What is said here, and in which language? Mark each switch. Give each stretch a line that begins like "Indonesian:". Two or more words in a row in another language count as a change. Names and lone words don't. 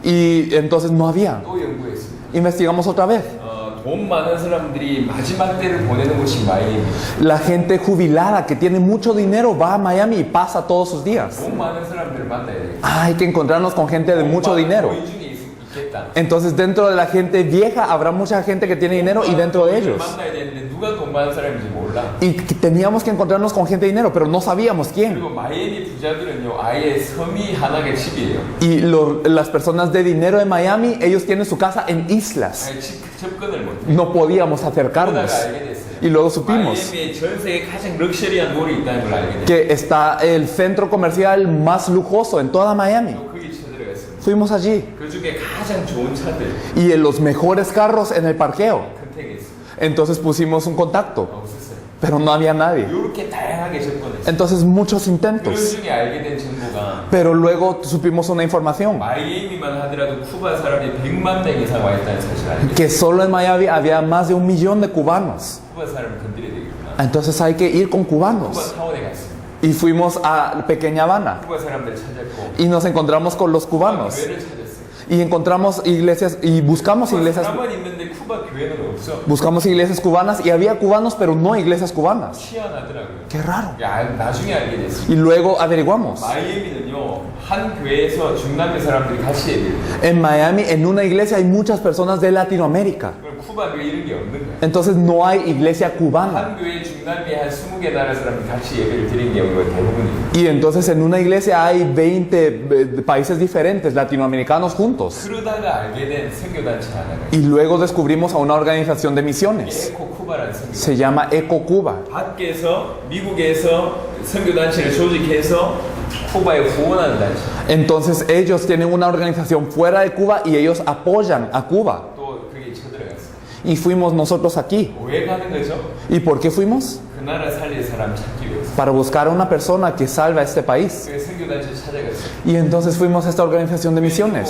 Spanish: Y entonces no había.
Korean: 또 연구했습니다.
Spanish: Investigamos otra vez.
Korean: 돈 많은 사람들이 마지막 때를 보내는 곳이 마이애미.
Spanish: La gente jubilada que tiene mucho dinero va a Miami y pasa todos sus días.
Korean: 돈 많은 사람들을 만나야 돼요.
Spanish: Hay que encontrarnos con gente de mucho dinero.
Korean: 노인 중에 있겠다.
Spanish: Entonces dentro de la gente vieja habrá mucha gente que tiene dinero y dentro de ellos.
Korean: 만나야 되는데 누가 돈 많은 사람인지 몰라.
Spanish: Y que teníamos que encontrarnos con gente de dinero, pero no sabíamos quién.
Korean: 그리고 마이애미 부자들은요, 아예 섬이 하나의 집이에요.
Spanish: Y las personas de dinero de Miami, ellos tienen su casa en islas.
Korean: 아예 접근을 못해.
Spanish: No podíamos
Korean: 그러다가
Spanish: acercarnos.
Korean: 알게 됐어요.
Spanish: Y luego supimos
Korean: 마이애미에 전 세계 가장 럭셔리한 몰이 있다는 걸 알게 됐어요.
Spanish: que está el centro comercial más lujoso en toda Miami.
Korean: 또 거기 쳐들어갔습니다.
Spanish: Fuimos allí.
Korean: 그 중에 가장 좋은 차들
Spanish: Y en los mejores carros en el parqueo.
Korean: 컨택했어요.
Spanish: Entonces pusimos un contacto,
Korean: 없었어요.
Spanish: pero no había nadie.
Korean: 이렇게 다양하게 접근했어요.
Spanish: Entonces muchos
Korean: 그런
Spanish: intentos.
Korean: 중에 알게 된 정보가
Spanish: Pero luego supimos una información.
Korean: 마이애미만 하더라도 쿠바 사람이 100만 명 이상 와 있다는 사실을 알게 됐어요.
Spanish: Que solo en Miami había más de 1 millón de cubanos.
Korean: 쿠바 사람을 건드려야 되겠구나.
Spanish: Entonces hay que ir con
Korean: 쿠바
Spanish: cubanos.
Korean: 타운에 갔습니다.
Spanish: Y fuimos a Pequeña Habana.
Korean: 쿠바 사람들 찾았고
Spanish: Y nos encontramos con los cubanos.
Korean: 교회를 찾았어요.
Spanish: Y encontramos iglesias y buscamos iglesias.
Korean: 사람만 있는데 쿠바 교회는 없어.
Spanish: Buscamos iglesias cubanas y había cubanos, pero no iglesias cubanas.
Korean: 희한하더라고요.
Spanish: Qué raro.
Korean: 나중에 알게 됐어요.
Spanish: Y luego averiguamos.
Korean: 마이애미는요, 한 교회에서 중남미 사람들이 같이 예배를 해요.
Spanish: En Miami, en una iglesia, hay muchas personas de Latinoamérica.
Korean: 그럼 쿠바 교회 이런 게 없는 거예요.
Spanish: Entonces no hay iglesia cubana.
Korean: 한 교회 중남미 한 20개 나라 사람들이 같이 예배를 드리는 경우가 대부분이에요.
Spanish: Y entonces en una iglesia hay 20 países diferentes, latinoamericanos juntos.
Korean: 그러다가 알게 된 선교단체 하나가 있어요.
Spanish: Y luego descubrimos a una organización de misiones.
Korean: 에코 쿠바라는 선교.
Spanish: Se llama Eco Cuba.
Korean: 밖에서 미국에서 선교단체를 조직해서 쿠바에 후원하는 단체.
Spanish: Entonces ellos tienen una organización fuera de Cuba y ellos apoyan a Cuba.
Korean: 또 그게 쳐들어갔어요.
Spanish: Y fuimos nosotros aquí.
Korean: 왜 가는 거죠?
Spanish: ¿Y por qué fuimos?
Korean: 그 나라 살릴 사람 찾기 위해서.
Spanish: Para buscar a una persona que salve a este país.
Korean: 그 선교단체 찾아갔어요.
Spanish: Y entonces fuimos a esta organización de misiones.